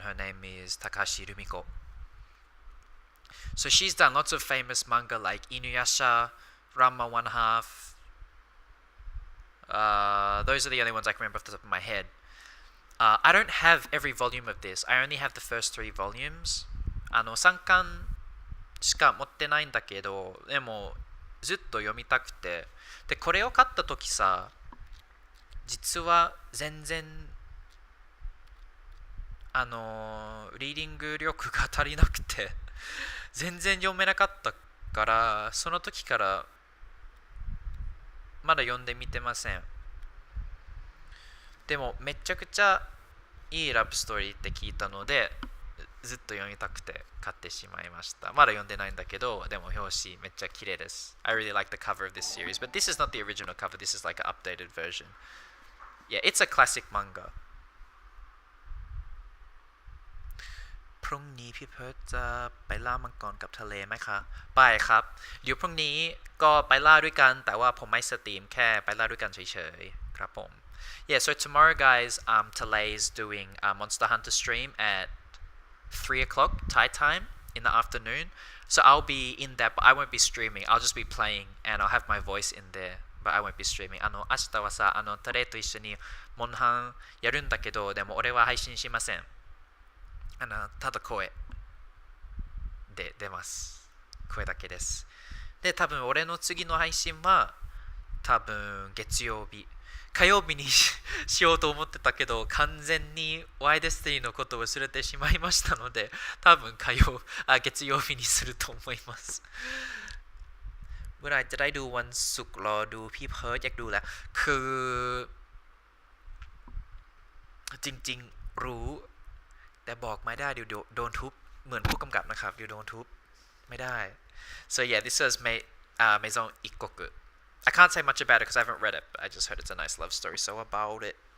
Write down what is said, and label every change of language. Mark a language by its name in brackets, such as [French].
[English] Her name is Takashi Rumiko. So she's done lots of famous manga like Inuyasha, Ranma 1/2. Those are the only ones I can remember off the top of my head. I don't have every volume of this. I only have the first 3 volumes. [Japanese] 3巻しか持ってないんだけど、でもずっと読みたくて。で、これを買った時さ、実は全然リーディング力が足りなくて全然読めなかったから、その時からまだ読んでみてません。でもめちゃくちゃいいラブストーリーって聞いたので、ずっと読みたくて買ってしまいました。まだ読んでないんだけど、でも表紙めっちゃ綺麗です。 [English] I really like the cover of this series, but this is not the original cover. This is like an updated version. Yeah, it's a classic manga. [Thai] พรุ่งนี้พี่เพิร์ทจะไปล่ามังกรกับทะเลไหมคะไปครับเดี๋ยวพรุ่งนี้ก็ไปล่าด้วยกันแต่ว่าผมไม่สตรีมแค่ไปล่าด้วยกันเฉยๆครับผม [English] Yeah, so tomorrow guys, Talay is doing a Monster Hunter stream at 3 o'clock Thai time in the afternoon. So I'll be in that, but I won't be streaming. I'll just be playing and I'll have my voice in there, but I won't be streaming. [Japanese] 明日はさ、タレと一緒にモンハンやるんだけど、でも俺は配信しません。ただ声で出ます。声だけです。で、多分俺の次の配信は多分月曜日。火曜日にしようと思ってたけど、完全にワイデスティのことを忘れてしまいましたので、多分月曜日にすると思います。 [Thai] เมื่อไหร่จะได้ดูวันศุกร์รอดูพี่เพิร์ทอยากดูแล้วคือ จริงๆรู้แต่บอกไม่ได้เดี๋ยวโดนทุบเหมือนผู้กำกับนะครับเดี๋ยวโดนทุบไม่ได้ [English] so yeah this is Maison Ikkoku I can't say much about it because I haven't read it but I just heard it's a nice love story so about it